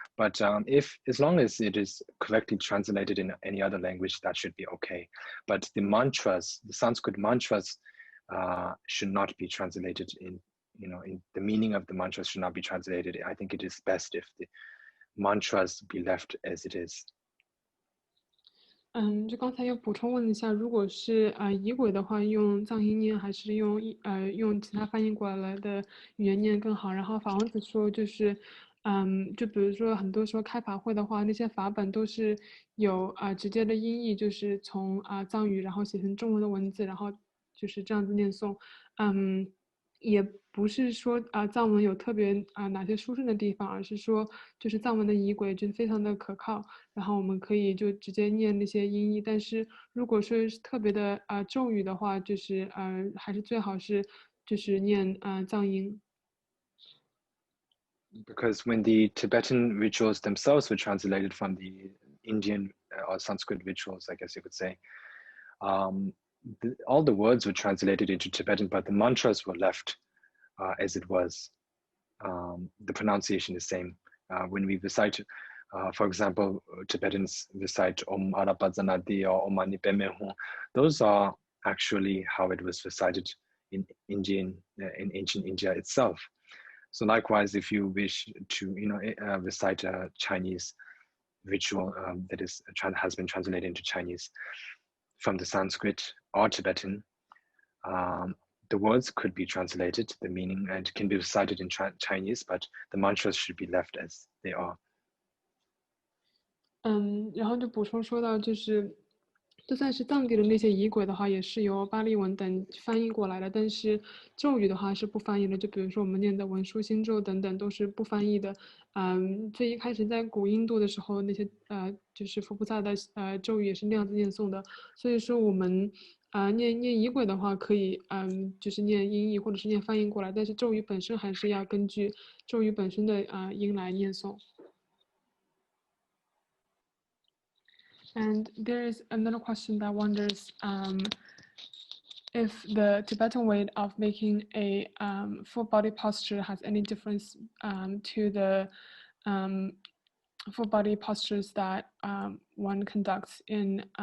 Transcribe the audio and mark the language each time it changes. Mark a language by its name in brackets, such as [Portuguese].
[English] But as long as it is correctly translated in any other language, that should be okay. But the mantras, the Sanskrit mantras, should not be translated in the meaning of the mantras should not be translated. I think it is best if the mantras be left as it is. [Chinese] 就刚才又补充问了一下，如果是仪轨的话，用藏音念还是用其他翻译过来的语言念更好？然后法王子说，就是就比如说很多时候开法会的话，那些法本都是有直接的音译，就是从藏语然后写成中文的文字，然后就是这样子念诵，也不是说藏文有特别哪些殊胜的地方，而是说就是藏文的仪轨就是非常的可靠，然后我们可以就直接念那些音译。但是如果说是特别的咒语的话，就是还是最好是就是念藏音。 [English] Because when the Tibetan rituals themselves were translated from the Indian or Sanskrit rituals, I guess you could say, all the words were translated into Tibetan, but the mantras were left as it was. The pronunciation is same. When we recite, for example, Tibetans recite Om Arapadzanadi or Om Mani Padme Hum. Those are actually how it was recited in ancient India itself. So likewise, if you wish to recite a Chinese ritual that has been translated into Chinese from the Sanskrit or Tibetan, the words could be translated, the meaning, and can be recited in Chinese, but the mantras should be left as they are. [Chinese] 然后就补充说到，就是就算是藏地的那些仪轨的话，也是由巴利文等翻译过来的，但是咒语的话是不翻译的。就比如说我们念的文殊心咒等等都是不翻译的。最一开始在古印度的时候，那些就是佛菩萨的咒语也是那样子念诵的。所以说我们念仪轨的话，可以就是念音译或者是念翻译过来，但是咒语本身还是要根据咒语本身的音来念诵。 [English] And there is another question that wonders if the Tibetan way of making a full body posture has any difference to the full body postures that one conducts in